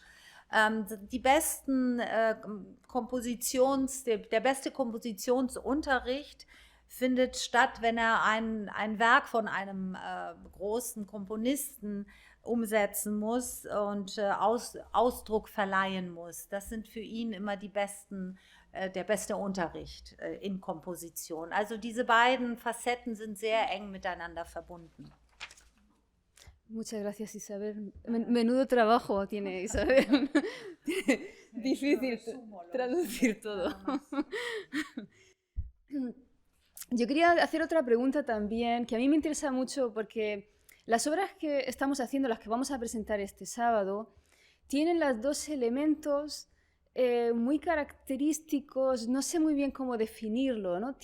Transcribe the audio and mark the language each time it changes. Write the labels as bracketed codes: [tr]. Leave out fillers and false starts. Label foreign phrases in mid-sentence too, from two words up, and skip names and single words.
[de] Der beste Kompositionsunterricht findet statt, wenn er ein Werk von einem großen Komponisten umsetzen muss und Ausdruck verleihen muss. Das sind für ihn immer der beste Unterricht in Komposition. Also diese beiden Facetten sind sehr eng miteinander verbunden. [es] Muchas gracias, Isabel. Menudo trabajo tiene Isabel. Difícil traducir todo. Yo quería hacer otra pregunta también, que a mí me interesa mucho porque las obras que estamos haciendo, las que vamos a presentar este sábado, tienen los dos elementos muy característicos, no sé muy bien cómo definirlo, ¿no?